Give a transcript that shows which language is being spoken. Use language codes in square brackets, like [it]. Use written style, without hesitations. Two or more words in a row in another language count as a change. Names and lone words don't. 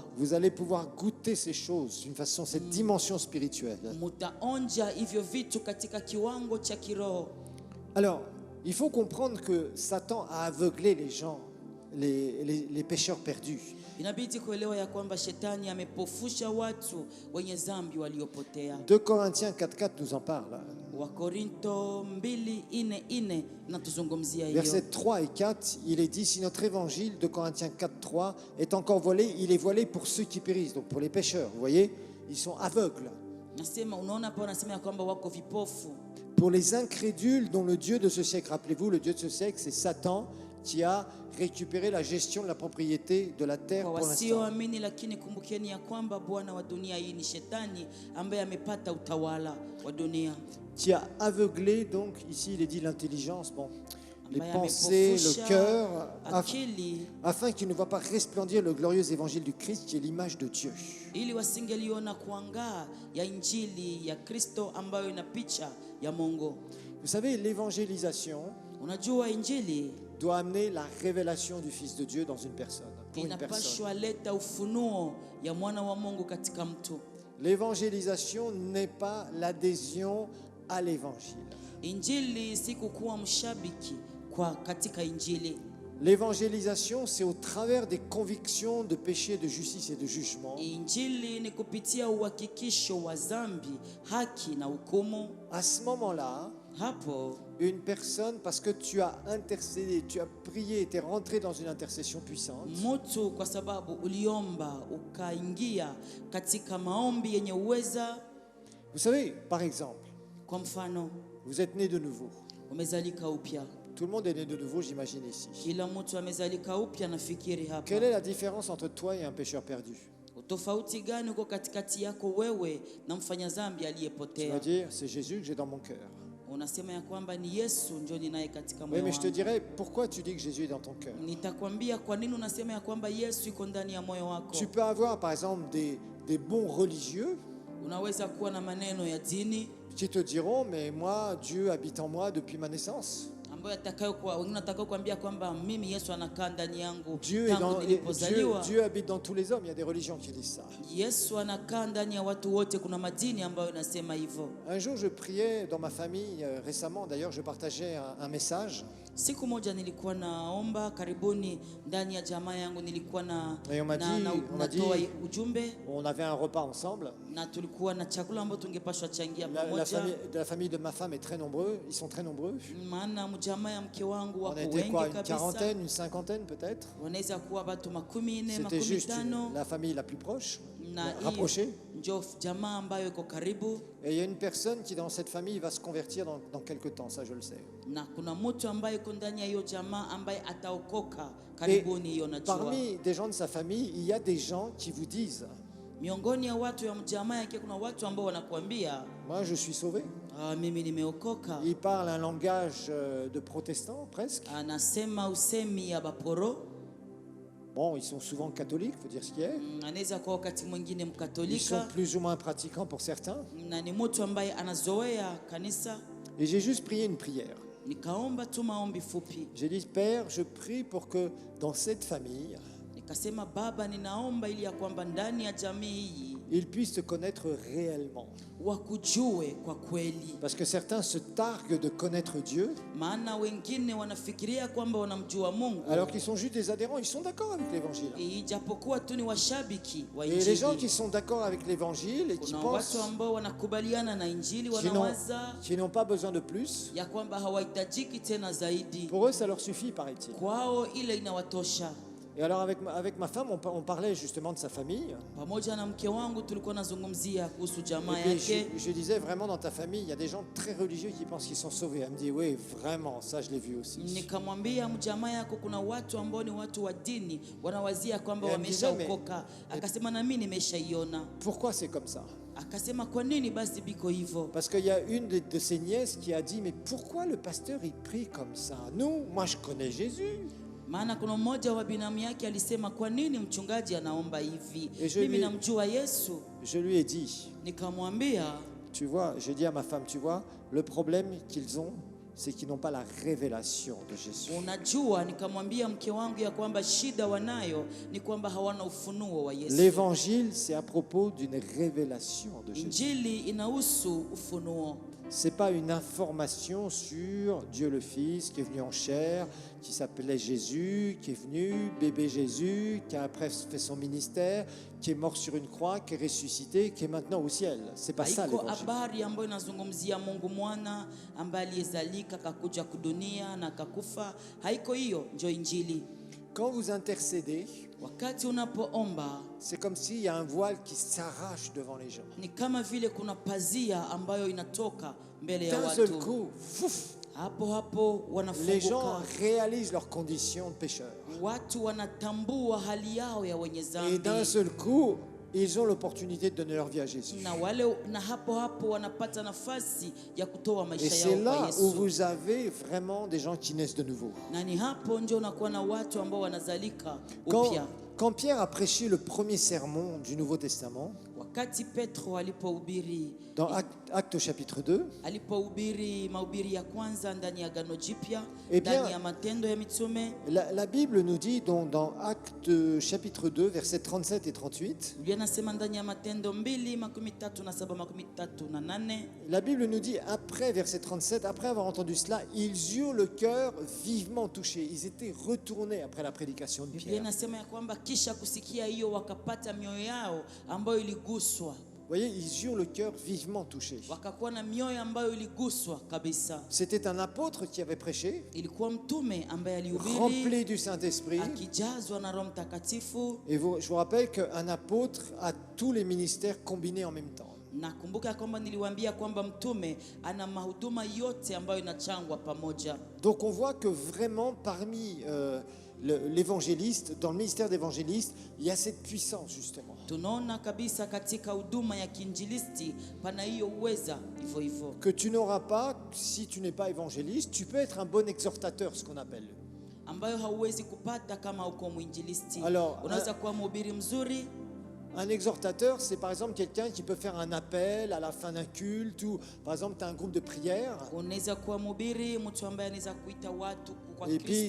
[fr] Vous allez pouvoir goûter ces choses d'une façon, cette dimension spirituelle. [sw] Mutaonja hivyo vitu katika kiwango cha kiroho. [fr] Alors, il faut comprendre que Satan a aveuglé les gens, les pécheurs perdus. [sw] Inabidi kuelewa ya kwamba shetani amepofusha watu wenye dhambi waliopotea. [fr] 2 Corinthiens 4,4 nous en parle. [sw] Wakorinto 2:4 natuzungumzia hiyo. [fr] Versets 3 et 4, il est dit, si notre évangile, 2 Corinthiens 4,3, est encore voilé, il est voilé pour ceux qui périssent, donc pour les pécheurs. Vous voyez, ils sont aveugles. [sw] Nasema, unaona hapa anasema ya kwamba wako vipofu. [fr] Pour les incrédules dont le Dieu de ce siècle, rappelez-vous, le Dieu de ce siècle, c'est Satan qui a récupéré la gestion de la propriété de la terre [sw] Kwa [fr] pour l'instant. [sw] wasioamini, lakini kumbukeni ya kwamba bwana wa dunia hii ni shetani ambaye amepata utawala wa dunia. [fr] Qui a aveuglé, donc ici il est dit l'intelligence, bon, les [sw] Ambaye [fr] pensées, [sw] amepofusha [fr] le cœur, [sw] akili [fr] afin qu'il ne voit pas resplendir le glorieux évangile du Christ qui est l'image de Dieu. [sw] ili wasingeliona kuangaa ya injili ya Kristo ambayo ina picha ya Mungu. [fr] Vous savez, l'évangélisation [sw] Unajua injili [fr] doit amener la révélation du Fils de Dieu dans une personne, pour une personne. [sw] inapashwa leta ufunuo ya mwana wa Mungu katika mtu. [fr] L'évangélisation n'est pas l'adhésion à l'évangile. [sw] Injili si kukuwa mshabiki kwa katika injili. [fr] L'évangélisation, c'est au travers des convictions de péché, de justice et de jugement. [sw] Injili ni kupitia uhakikisho wa dhambi, haki na hukumu. [fr] À ce moment-là, [sw] Hapo [fr] une personne, parce que tu as intercédé, tu as prié, tu es rentré dans une intercession puissante, [sw] mtu kwa sababu uliomba ukaingia katika maombi yenye uweza. [fr] vous savez, par exemple, [sw] Kwa mfano, [fr] vous êtes né de nouveau. [sw] umezalika upya. [fr] Tout le monde est né de nouveau, j'imagine ici. [sw] Kila mtu amezalika upya, nafikiri hapa. [fr] Quelle est la différence entre toi et un pécheur perdu? [sw] Utofauti gani uko katikati yako wewe na mfanya dhambi [fr] Tu vas [sw] aliyepotea? [fr] dire, c'est Jésus que j'ai dans mon cœur. [sw] Unasema ya kwamba ni Yesu ndio ninaye katika [fr] Oui, [sw] moyo [fr] mais je te [sw] wangu. [fr] dirais, pourquoi tu dis que Jésus est dans ton cœur? [sw] Nitakwambia kwa nini unasema ya kwamba Yesu yuko ndani ya moyo wako. [fr] Tu peux avoir, par exemple, des bons religieux [sw] Unaweza kuwa na maneno ya dini [fr] qui te diront, mais moi, Dieu habite en moi depuis ma naissance. [sw] ambayo wengine watakao kuambia kwamba mimi Yesu anakaa ndani yangu [fr] Dieu, est [sw] tangu [fr] dans, [sw] nilipozaliwa. [fr] Dieu habite dans tous les hommes. Il y a des religions qui disent ça. [sw] Yesu anakaa ndani ya watu wote. Kuna madini ambayo inasema hivyo. [fr] Un jour, je priais dans ma famille, récemment d'ailleurs, je partageais un message. [sw] Siku moja nilikuwa naomba karibuni ndani ya jamaa yangu, nilikuwa [fr] Et on m'a [sw] natoa [fr] dit, [sw] ujumbe [fr] on avait un repas ensemble. [sw] na tulikuwa na chakula ambayo tungepashwa changia pamoja. [fr] La famille de ma femme est très nombreux, ils sont très nombreux. [sw] Maana mjamaa ya mke wangu [fr] On [sw] wako [fr] était [sw] wengi [fr] quoi, une [sw] kabisa, [fr] quarantaine, une cinquantaine peut-être. [sw] wanaweza kuwa watu 40, [fr] C'était juste [sw] 50, [fr] la famille la plus proche, [sw] na [fr] rapprochée. [sw] hiyo ndio jamaa ambayo iko karibu. [fr] Et il y a une personne qui dans cette famille va se convertir dans quelques temps, ça je le sais. [sw] Na kuna mtu ambaye yuko ndani ya hiyo jamaa ambaye ataokoka [fr] Et [sw] karibuni, hiyo najua. [fr] parmi des gens de sa famille, il y a des gens qui vous disent, [sw] Miongoni ya watu ya jamaa yake kuna watu ambao wanakuambia [fr] moi je suis sauvé. [sw] mimi nimeokoka. [fr] Ils parlent un langage de protestants presque. [sw] Anasema usemi ya baporo. [fr] Bon, ils sont souvent catholiques, faut dire ce qui est. [sw] Anaweza kuwa wakati mwingine [fr] Ils sont [sw] mkatolika [fr] plus ou moins pratiquants pour certains. [sw] na ni mtu ambaye anazoea kanisa. [fr] Et j'ai juste prié une prière. [sw] Nikaomba tu maombi fupi, [fr] J'ai dit, Père, je prie pour que dans cette famille, [sw] nikasema Baba, ninaomba ili ya kwamba ndani ya jamii hii [fr] ils puissent te connaître réellement. [sw] wakujue kwa kweli. [fr] Parce que certains se targuent de connaître Dieu, [sw] Maana wengine wanafikiria kwamba wanamjua Mungu [fr] alors qu'ils sont juste des adhérents, ils sont d'accord avec l'évangile. [sw] ijapokuwa tu ni washabiki wa [fr] Et les gens qui [sw] Injili. [fr] sont d'accord avec l'évangile et qui [sw] Kuna [fr] pensent [sw] watu ambao wanakubaliana na Injili, [fr] qu'ils [sw] wanawaza [fr] n'ont pas besoin de plus, [sw] ya kwamba hawahitajiki tena zaidi, [fr] pour eux ça leur suffit, paraît-il. [sw] kwao ile inawatosha. [fr] Et alors avec ma femme, on parlait justement de sa famille. [sw] Pamoja na mke wangu tulikuwa nazungumzia kuhusu jamaa [fr] Et puis [sw] yake. [fr] je disais, vraiment dans ta famille, il y a des gens très religieux qui pensent qu'ils sont sauvés. Elle me dit, oui, vraiment, ça je l'ai vu aussi. [sw] Nikamwambia mjamaa yako kuna watu ambao ni watu wa dini wanawazia kwamba [fr] Et elle me disait, [sw] wameshaokoka. Akasema na mimi nimeshaiona. [fr] Pourquoi c'est comme ça? [sw] Akasema kwa nini basi biko hivyo? [fr] Parce qu'il y a une de ses nièces qui a dit, mais pourquoi le pasteur il prie comme ça? Nous, moi je connais Jésus. [sw] Maana kuna mmoja wa binamu yake alisema kwa nini mchungaji anaomba hivi? [fr] Et je [sw] Mimi [fr] lui- [sw] namjua Yesu. [fr] Je lui ai dit, [sw] Nikamwambia [fr] tu vois, j'ai dit à ma femme, tu vois, le problème qu'ils ont, c'est qu'ils n'ont pas la révélation de Jésus. [sw] unajua, nikamwambia mke wangu ya kwamba shida wanayo ni kwamba hawana ufunuo wa Yesu. [fr] L'évangile, c'est à propos d'une révélation de Jésus. [sw] Injili inahusu ufunuo. [fr] C'est pas une information sur Dieu le Fils qui est venu en chair, qui s'appelait Jésus, qui est venu, bébé Jésus, qui a après fait son ministère, qui est mort sur une croix, qui est ressuscité, qui est maintenant au ciel. C'est pas ça [sw] Haiko [fr] l'évangile. [sw] habari ambayo inazungumzia Mungu mwana ambaye aliyezalika akakuja kudunia na akakufa. Haiko hiyo, ndio Injili. [fr] Quand vous intercédez, [sw] Wakati unapoomba [fr] c'est comme s'il y a un voile qui s'arrache devant les gens. [sw] ni kama vile kuna pazia ambayo inatoka mbele ya [fr] D'un seul [sw] watu. [fr] coup, fouf, [sw] Hapo hapo [fr] les gens [sw] wanafunguka, [fr] réalisent leurs conditions de pécheurs. [sw] watu wanatambua hali yao ya wenye [fr] Et d'un [sw] dhambi, [fr] seul coup, ils ont l'opportunité de donner leur vie à Jésus. [sw] na hapo hapo wanapata nafasi ya kutoa [fr] Et [sw] maisha [fr] c'est [sw] yao kwa [fr] là où [sw] Yesu. [fr] vous avez vraiment des gens qui naissent de nouveau. [sw] Na ni hapo ndio unakuwa na watu ambao wanazalika [fr] Quand, [sw] upya. [fr] quand Pierre a prêché le premier sermon du Nouveau Testament, [sw] Wakati Petro alipohubiri [fr] dans Actes chapitre 2, [sw] alipohubiri mahubiri ya kwanza ndani ya Agano Jipya, [fr] Eh bien, [sw] ndani ya Matendo ya Mitume, [fr] la Bible nous dit donc, dans Actes chapitre 2, versets 37 et 38, [sw] Biblia inasema ndani ya Matendo 2:37-38, [fr] la Bible nous dit, après verset 37, après avoir entendu cela, ils eurent le cœur vivement touché. Ils étaient retournés après la prédication de [sw] Biblia [fr] Pierre. [sw] inasema ya kwamba kisha kusikia hiyo wakapata mioyo yao ambayo iliguswa, [fr] Vous voyez, ils eurent le cœur vivement touché. [sw] wakakuwa na mioyo ambayo iliguswa kabisa. [fr] C'était un apôtre qui avait prêché, [sw] Ilikuwa mtume ambaye alihubiri [fr] rempli du Saint-Esprit. [sw] akijazwa na Roho Mtakatifu. [fr] Et je vous rappelle qu'un apôtre a tous les ministères combinés en même temps. [sw] Nakumbuka kwamba niliwaambia kwamba mtume ana mahuduma yote ambayo inachangwa pamoja. [fr] Donc on voit que vraiment parmi l'évangéliste, dans le ministère d'évangéliste, il y a cette puissance justement. [sw] Tunaona kabisa katika huduma ya kiinjilisti pana hiyo uweza hivyo hivyo, [fr] Que tu n'auras pas si tu n'es pas évangéliste. Tu peux être un bon exhortateur, ce qu'on appelle. [sw] ambayo hauwezi kupata kama uko mwinjilisti. [fr] Alors, [sw] Unaweza kuwa mhubiri mzuri. [fr] Un exhortateur, c'est par exemple quelqu'un qui peut faire un appel à la fin d'un culte, ou par exemple tu as un groupe de prière. [sw] Unaweza kuwa mhubiri, mtu ambaye anaweza kuita watu kwa [fr] Et puis